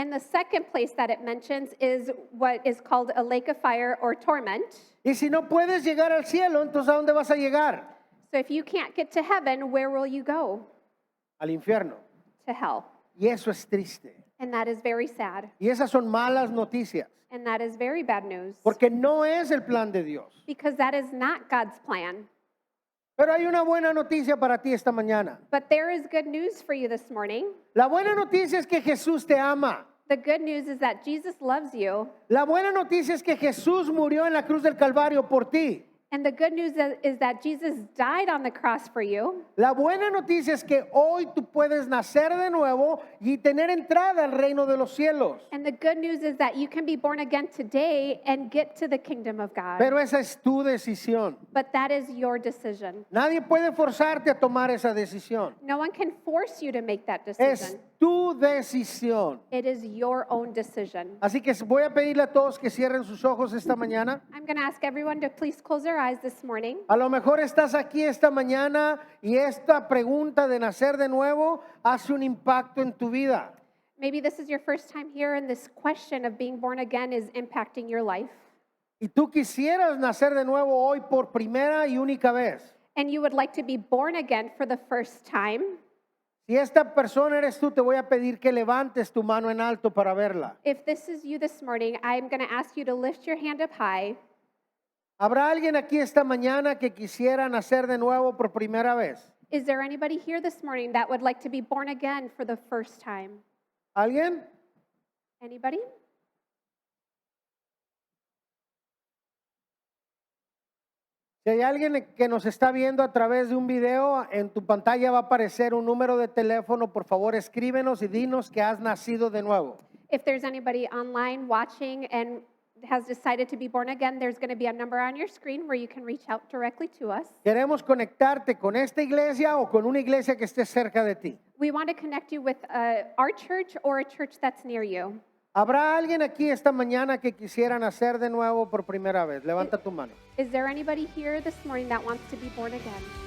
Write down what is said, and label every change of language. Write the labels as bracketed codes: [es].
[en] and the second place that it mentions is what is called a lake of fire or torment. [es] Y si no puedes llegar al cielo, entonces ¿a dónde vas a llegar? [en] So if you can't get to heaven, where will you go? [es] Al infierno. [en] To hell. [es] Y eso es triste. [en] And that is very sad. [es] Y esas son malas noticias, [en] And that is very bad news. [es] porque no es el plan de Dios. [en] Because that is not God's plan. [es] Pero hay una buena noticia para ti esta mañana. [en] But there is good news for you this morning. [es] La buena noticia es que Jesús te ama. [en] The good news is that Jesus loves you. [es] La buena noticia es que Jesús murió en la cruz del Calvario por ti. [en] And the good news is that Jesus died on the cross for you. [es] La buena noticia es que hoy tú puedes nacer de nuevo y tener entrada al reino de los cielos. [en] And the good news is that you can be born again today and get to the kingdom of God. [es] Pero esa es tu decisión. [en] But that is your decision. [es] Nadie puede forzarte a tomar esa decisión. [en] No one can force you to make that [es] Es [en] decision. [es] tu decisión. [en] It is your own decision. [es] Así que voy a pedirle a todos que cierren sus ojos esta mañana. [en] I'm going to ask everyone to please close their eyes this morning. [es] A lo mejor estás aquí esta mañana y esta pregunta de nacer de nuevo hace un impacto en tu vida. [en] Maybe this is your first time here and this question of being born again is impacting your life. [es] Y tú quisieras nacer de nuevo hoy por primera y única vez. [en] And you would like to be born again for the first time. [es] Si esta persona eres tú, te voy a pedir que levantes tu mano en alto para verla. [en] If this is you this morning, I'm going to ask you to lift your hand up high. [es] ¿Habrá alguien aquí esta mañana que quisiera nacer de nuevo por primera vez? [en] Is there anybody here this morning that would like to be born again for the first time? [es] ¿Alguien? [en] Anybody? [es] Si hay alguien que nos está viendo a través de un video, en tu pantalla va a aparecer un número de teléfono. Por favor, escríbenos y dinos que has nacido de nuevo. [en] If there's anybody online watching and has decided to be born again, there's going to be a number on your screen where you can reach out directly to us. [es] Queremos conectarte con esta iglesia o con una iglesia que esté cerca de ti. [en] We want to connect you with our church or a church that's near you. [es] ¿Habrá alguien aquí esta mañana que quisiera nacer de nuevo por primera vez? Levanta tu mano. [en] Is there anybody here this morning that wants to be born again?